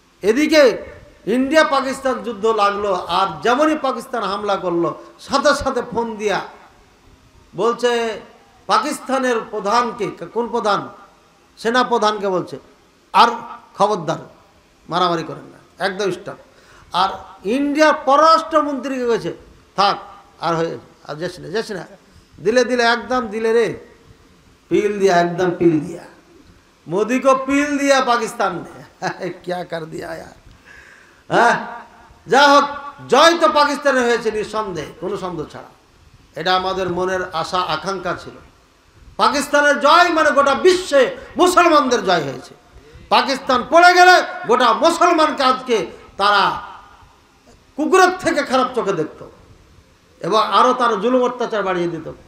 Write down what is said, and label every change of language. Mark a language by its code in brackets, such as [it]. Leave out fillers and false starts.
[bn] এদিকে ইন্ডিয়া পাকিস্তান যুদ্ধ লাগলো, আর যেমনই পাকিস্তান হামলা করলো সাথে সাথে ফোন দিয়া বলছে পাকিস্তানের প্রধানকে, কোন প্রধান? সেনা প্রধানকে বলছে আর খবরদার মারামারি করেন না, একদম স্টপ। আর ইন্ডিয়ার পররাষ্ট্রমন্ত্রীকে গেছে থাক, আর হয়ে আর যাস না দিলে দিলে একদম দিলে রে, [hi] पील दिया, एकदम पील दिया। मोदी को पील दिया पाकिस्तान ने। क्या कर दिया यार। [bn] হ্যাঁ, যা হোক, জয় তো পাকিস্তানে হয়েছে নিঃসন্দেহ, কোনো সন্দেহ ছাড়া। এটা আমাদের মনের আশা আকাঙ্ক্ষা ছিল। পাকিস্তানের জয় মানে গোটা বিশ্বে মুসলমানদের জয় হয়েছে। পাকিস্তান পড়ে গেলে গোটা মুসলমানকে আজকে তারা কুকুরের থেকে খারাপ চোখে দেখত এবং আরও তার জুলুম অত্যাচার বাড়িয়ে দিত।